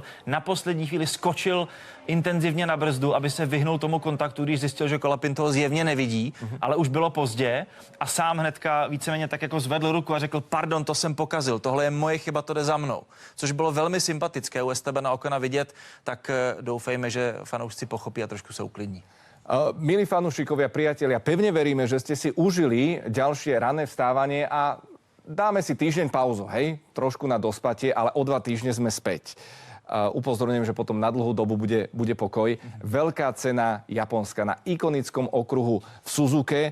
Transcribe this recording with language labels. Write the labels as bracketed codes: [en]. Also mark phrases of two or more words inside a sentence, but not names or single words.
[cs] Na poslední chvíli skočil intenzivně na brzdu, aby se vyhnul tomu kontaktu, když zjistil, že Colapinto ho zjevně nevidí, ale už bylo pozdě a sám hnedka víceméně tak jako zvedl ruku a řekl: pardon, to jsem pokazil, tohle je moje chyba, to jde za mnou. Což bylo velmi sympatické u Estebana Ocona vidět, tak doufejme, že fanoušci pochopí a trošku se uklidní. [sk] Milí fanúšikovia, priatelia, pevne veríme, že ste si užili ďalšie ranné vstávanie a dáme si týždeň pauzu, hej? Trošku na dospatie, ale o 2 týždne sme späť. Upozorňujem, že potom na dlhú dobu bude pokoj. Veľká cena Japonska na ikonickom okruhu v Suzuke.